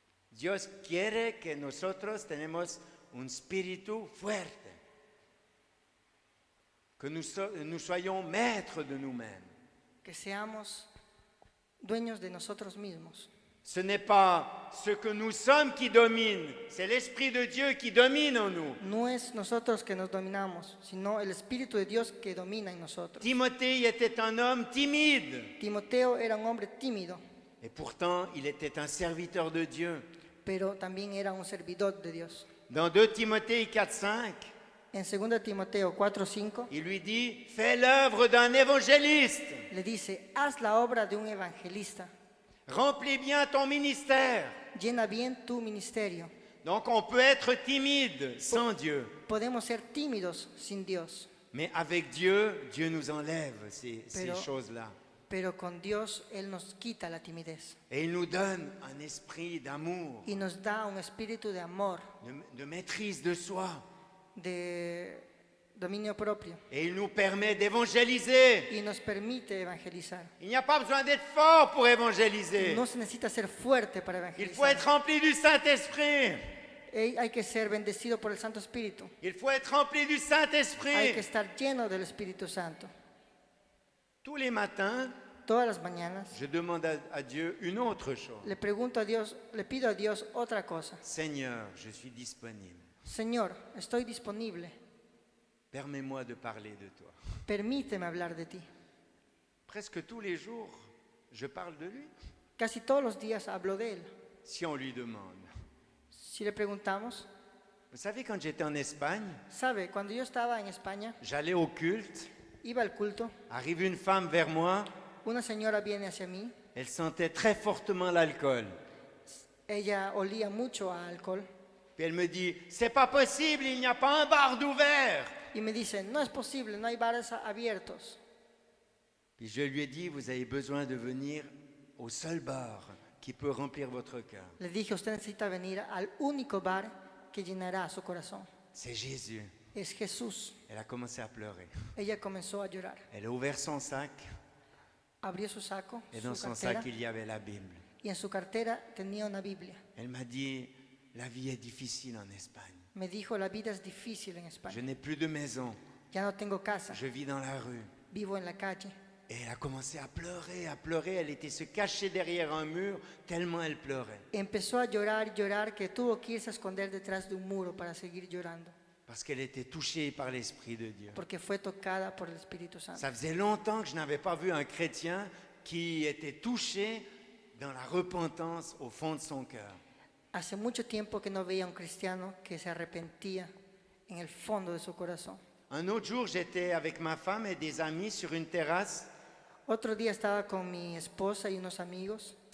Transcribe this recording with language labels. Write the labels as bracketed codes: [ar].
[es] Dios quiere que nosotros tenemos un espíritu fuerte, [fr] que nous soyons maîtres de nous-mêmes. [es] que seamos dueños de nosotros mismos. [fr] Ce n'est pas ce que nous sommes qui domine, c'est l'Esprit de Dieu qui domine en nous. [es] No es nosotros que nos dominamos, sino el Espíritu de Dios que domina en nosotros. [fr] Timothée était un homme timide, [es] Timoteo era un hombre tímido, [fr] et pourtant il était un serviteur de Dieu. [es] pero también era un servidor de Dios. [fr] Dans 2 Timothée 4:5, [es] En 2 Timoteo 4:5 [fr] il lui dit « Fais l'œuvre d'un évangéliste, [es] le dice, haz la obra de un evangelista, [fr] remplis bien ton ministère. [es] llena bien tu ministerio. » [fr] Donc on peut être timide sans Dieu, [es] Podemos ser tímidos sin Dios, [fr] mais avec Dieu, Dieu nous enlève ces [es] Pero- [fr] choses-là. [es] pero con Dios Él nos quita la timidez [fr] Et il nous donne un esprit d'amour, [es] y nos da un espíritu de amor, [fr] de maîtrise de soi. [es] de dominio propio [fr] Et il nous permet d'évangéliser. [es] y nos permite evangelizar. [fr] Il n'y a pas besoin d'être fort pour évangéliser. [es] No se necesita ser fuerte para [fr] Il faut être [es] evangelizar. [fr] rempli du Saint-Esprit. [es] Hay que ser bendecido por el Santo Espíritu. [fr] Il faut être rempli du [es] Hay que [fr] Saint-Esprit. [es] estar lleno del Espíritu Santo. [fr] Tous les matins, [es] Todas las mañanas [fr] je demande à Dieu une autre chose. [es] le pregunto a Dios, le pido a Dios otra cosa. [fr] Seigneur, je suis disponible. [es] Señor, estoy disponible. [fr] Permets-moi de parler de toi. [es] Permíteme hablar de ti. [fr] Presque tous les jours, je parle de lui. [es] Casi todos los días hablo de él. [fr] Si on lui demande. [es] Si le preguntamos, [fr] Vous savez, quand j'étais en Espagne, [es] sabe, cuando yo estaba en España, [fr] j'allais au culte, [es] iba al culto, [fr] arrive une femme vers moi, [es] una señora viene hacia mí, [fr] elle sentait très fortement l'alcool. [es] ella olía mucho a alcohol [fr] Puis elle me dit, c'est pas possible, il n'y a pas un bar d'ouvert. [es] y me dice, no es posible, no hay bares abiertos. [fr] Puis je lui ai dit, vous avez besoin de venir au seul bar qui peut remplir votre cœur. [es] Le dije, usted necesita venir al único bar que llenará su corazón. [fr] C'est Jésus. [es] Es Jesús. [fr] Elle a commencé à pleurer. [es] Ella comenzó a llorar. [fr] Elle a ouvert son sac [es] Abrió su saco, [fr] et dans [es] su [fr] son [es] cartera, [fr] sac, il y avait la Bible. [es] y en su cartera tenía una Biblia. [fr] Elle m'a dit, la vie est difficile en Espagne. [es] Me dijo, la vida es difícil en [fr] Je [es] España. [fr] n'ai plus de maison. [es] Ya no tengo casa, [fr] Je vis dans la rue. [es] vivo en la calle. [fr] Et elle a commencé à pleurer, à pleurer. Elle était se cacher derrière un mur tellement elle pleurait. [es] Empezó a llorar, llorar, que tuvo que irse a esconder detrás de un muro para seguir llorando, [fr] Parce qu'elle était touchée par l'Esprit de Dieu. [es] porque fue tocada por el Espíritu Santo. [fr] Ça faisait longtemps que je n'avais pas vu un chrétien qui était touché dans la repentance au fond de son cœur. [es] Hace mucho tiempo que no veía a un cristiano que se arrepentía en el fondo de su corazón. [fr] Un autre jour, j'étais avec ma femme et des amis sur une terrasse. [es] Otro día estaba con mi esposa y unos amigos.